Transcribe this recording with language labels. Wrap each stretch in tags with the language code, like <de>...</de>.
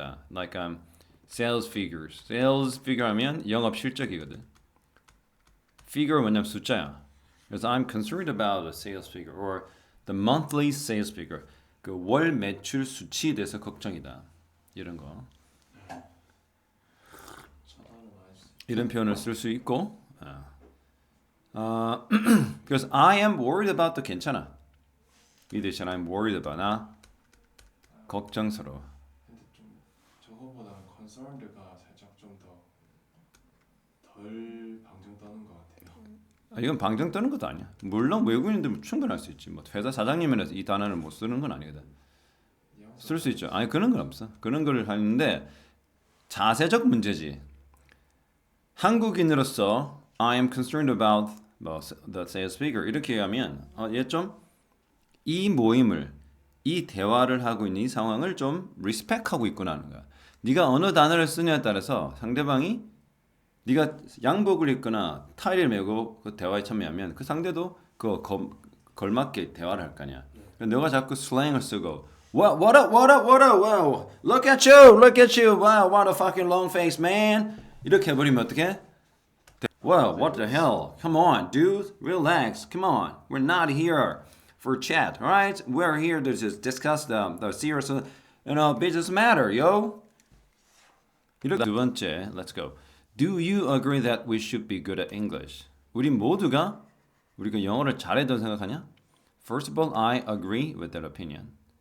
<en>Like sales figures. Sales figure</en> <ko>하면 영업 실적이거든. Figure 뭐냐면 숫자야.</ko> <en>그래서 I'm concerned about the sales figure or the monthly sales figure.</en> <ko>그 월 매출 수치에 대해서 걱정이다. 이런 거. 이런 표현을 쓸 수 있고.</ko> <en>Because I am worried about the</en> <ko>괜찮아. 이 대신</ko> <en>I'm worried about</en> <ko>나 걱정스러워. 근데 좀 저거보다는 concerned가 살짝 좀 덜 방정 떠는 것 같아요. 이건 방정 뜨는 것도 아니야. 물론 외국인들 충분할 수 있지. 뭐 회사 사장님이라서 이 단어를 못 쓰는 건 아니거든. 쓸 수 있죠. 아니 그런 건 없어. 그런 걸 하는데 자세적 문제지. 한국인으로서</ko> <en>I am concerned about the sales figure</en> <ko>이렇게 하면 얘 좀 이 모임을 이 대화를 하고 있는 이 상황을 좀 리스펙하고 있구나 하는 거야. 네가 어느 단어를 쓰냐에 따라서 상대방이 네가 양복을 입거나 타이를 메고 그 대화에 참여하면 그 상대도 그 걸맞게 대화를 할 거 아니야. 너가 자꾸 슬랭을 쓰고</ko> <en>what up, wow, look at you, wow, what a fucking long face man</en> <ko>이렇게 해버리면 어떡해?</ko> <en>Wow, what the hell? Come on, dude, relax, come on, we're not here for chat, alright? We're here to just discuss the serious, business matter, yo.</en> <ko>이렇게 두 번째,</ko> <en>let's go. Do you agree that we should be good at English?</en> <ko>우리 모두가 우리가 영어를 잘해도 생각하냐?</ko> <en>First of all, I agree with that opinion.</en>